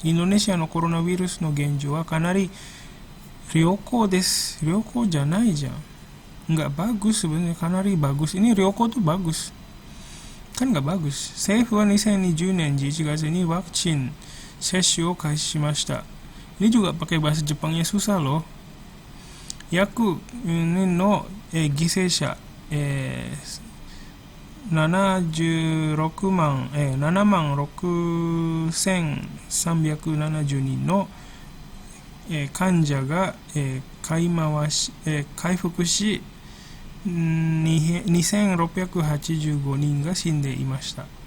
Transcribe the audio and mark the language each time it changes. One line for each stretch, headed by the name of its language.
Japanese: インドネシアのコロナウイルスの現状はかなり良好です。良好じゃないじゃん。
Indonesian: Nggak bagus sebenarnya, kanari bagus. Ini Ryoko tuh bagus. Kan nggak bagus.
Japanese: 政府は2020年11月にワクチン接種を開始しました。
Indonesian: Ini juga pakai bahasa Jepangnya susah loh.
Japanese: 約年の犠牲者、76万、7万6370人の、患者が、回復し、2685人が死んでいました。